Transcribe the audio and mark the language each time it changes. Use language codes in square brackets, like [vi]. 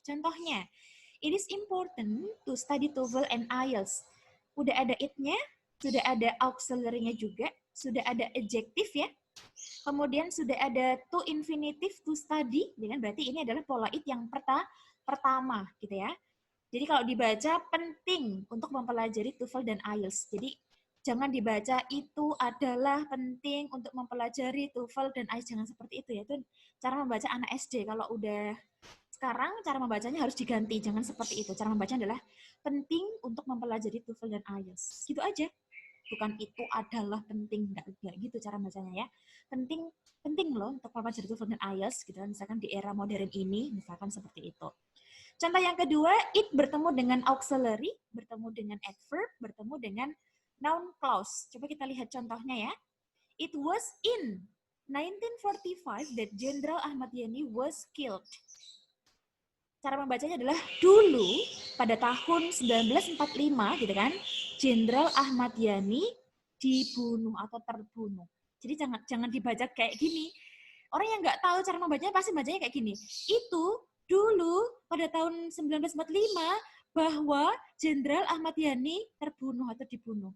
[en] Contohnya, it is important to study TOEFL and IELTS. [id] Udah ada it-nya, sudah ada auxiliary-nya juga, sudah ada adjective ya, kemudian sudah ada to infinitive to study, dengan berarti ini adalah pola it yang pertama gitu ya. Jadi kalau dibaca penting untuk mempelajari TOEFL dan IELTS. Jadi jangan dibaca itu adalah penting untuk mempelajari TOEFL dan IELTS, jangan seperti itu ya. Itu cara membaca anak SD. Kalau udah sekarang cara membacanya harus diganti, jangan seperti itu. Cara membacanya adalah penting untuk mempelajari TOEFL dan IELTS. Gitu aja. Bukan itu adalah penting, enggak gitu cara bacanya ya. Penting loh untuk mempelajari TOEFL dan IELTS gitu kan, misalkan di era modern ini, misalkan seperti itu. Contoh yang kedua, it bertemu dengan auxiliary, bertemu dengan adverb, bertemu dengan noun clause. Coba kita lihat contohnya ya. [en] It was in 1945 that Jenderal Ahmad Yani was killed. [id] Cara membacanya adalah dulu pada tahun 1945 gitu kan, Jenderal Ahmad Yani dibunuh atau terbunuh. Jadi jangan dibaca kayak gini. Orang yang nggak tahu cara membacanya pasti bacanya kayak gini. Itu dulu pada tahun 1945 bahwa Jenderal Ahmad Yani terbunuh atau dibunuh.